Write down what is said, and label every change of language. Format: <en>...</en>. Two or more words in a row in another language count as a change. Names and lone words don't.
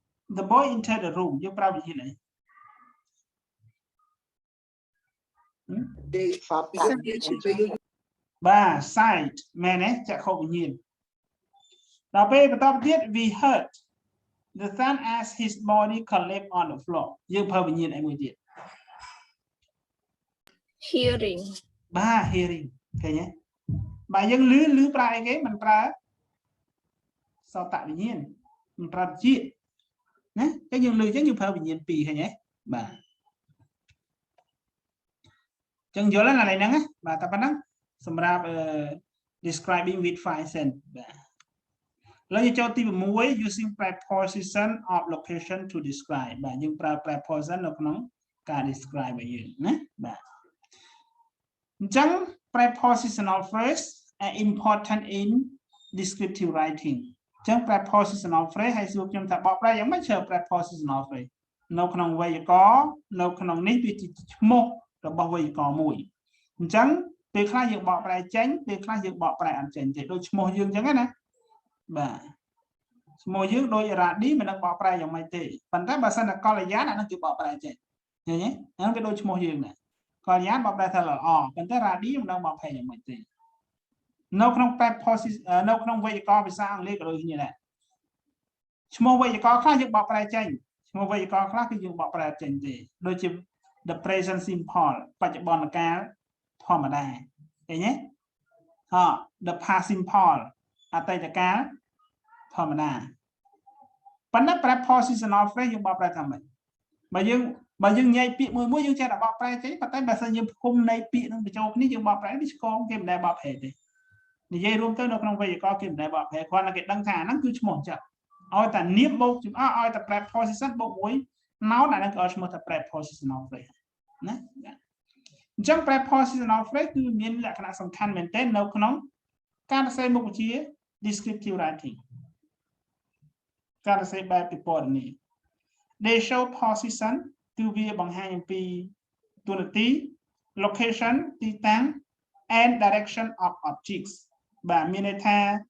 <en>the boy entered the room</en> <km>យើងប្រើវិធានអី បាទ</km> <en>sight</en> <km>មែនទេចក្ខុវិញ្ញាណដល់ពេលបន្តទៀត</km> <en>we heard the son as his body collapsed on the floor</en> <km>យើងប្រើវិញ្ញាណអីមួយទៀត</km> <en>hearing</en> <km>បាទ hearing ឃើញទេបាទយើងឮប្រើអីគេមិនប្រើសោតវិញ្ញាណមិនប្រើជាតិណាតែយើងឮចឹងយើងប្រើវិញ្ញាណ2ឃើញទេបាទ ចឹងយល់ហើយណាឡើយហ្នឹងបាទតែប៉ុណ្ណឹងសម្រាប់</km> <en>describing with 5 sense</en> <km>បាទឥឡូវយើងចូលទី6</km> <en>using preposition of location to describe</en> <km>បាទយើងប្រើ preposition នៅក្នុងការ describe របស់យើងណាបាទអញ្ចឹង</km> <en>prepositional phrase are important in descriptive writing</en> <km>អញ្ចឹង</km> <en>prepositional phrase</en> <km>ឲ្យសួរខ្ញុំថាបក ប្រែយ៉ាងម៉េចប្រើ</km> <en>prepositional phrase</en> <km>នៅក្នុងវេយ្យាករណ៍នៅក្នុងនេះវាជាឈ្មោះរបស់វេយ្យាករណ៍មួយអញ្ចឹងពេលខ្លះយើងបកប្រែចេញពេលខ្លះយើងបកប្រែអត់ចេញទេដូចឈ្មោះយើងអញ្ចឹងណាបាទឈ្មោះយើងដូចរ៉ាឌីមិនដឹងបកប្រែយ៉ាងម៉េចទេប៉ុន្តែបើសិនតែកល្យានអានោះគេបកប្រែ ចេញឃើញទេអានោះវាដូចឈ្មោះយើងដែរកល្យានបកប្រែថាល្អប៉ុន្តែរ៉ាឌីមិនដឹងបកប្រែយ៉ាងម៉េចទេនៅក្នុង preposition នៅក្នុងវេយ្យាករណ៍ភាសាអង់គ្លេសក៏ដូចគ្នាដែរឈ្មោះវេយ្យាករណ៍ខ្លះយើងបកប្រែចេញឈ្មោះវេយ្យាករណ៍ខ្លះគឺយើងបកប្រែចេញទេដូច ជា</km> <en>the present simple</en> <km>បច្ចុប្បន្នកាលធម្មតាឃើញទេ</km> <en>the past simple</en> <km>អតីតកាលធម្មតាប៉ុន្តែ</km> <en>prepositional phrase</en> <km>យើងបកប្រែថាម៉េចបើយើងញែក ពាក្យមួយយើងចេះតែបកប្រែចេញប៉ុន្តែបើសិនយើងផ្គុំនៃពាក្យនឹងបញ្ចូលគ្នាយើងបកប្រែវាឆ្កងគេមិនដែលបកប្រែទេនិយាយរួម ទៅនៅក្នុងវេយ្យាករណ៍គេមិនដែលបកប្រែគ្រាន់តែគេដឹងថាហ្នឹងគឺឈ្មោះចឹងឲ្យតែនាមបូក ជំឲ្យតែ preposition បូកមួយ noun អាហ្នឹងក៏ឈ្មោះថា</km> <en>prepositional phrase</en> <km>ណាអញ្ចឹង</km> <en>prepositional phrase</en> <km>គឺមានលក្ខណៈសំខាន់មែនទែននៅក្នុងការសរសេរមុខវិជ្ជា</km> <en>descriptive writing</en> <km>ការសរសេរបែបពិពណ៌នា</km> <en>they show position</en> <km>គឺវាបង្ហាញអំពីតួនាទី location ទីតាំង</km> <en>and direction of objects</en> <km>បាទមានន័យថា</km>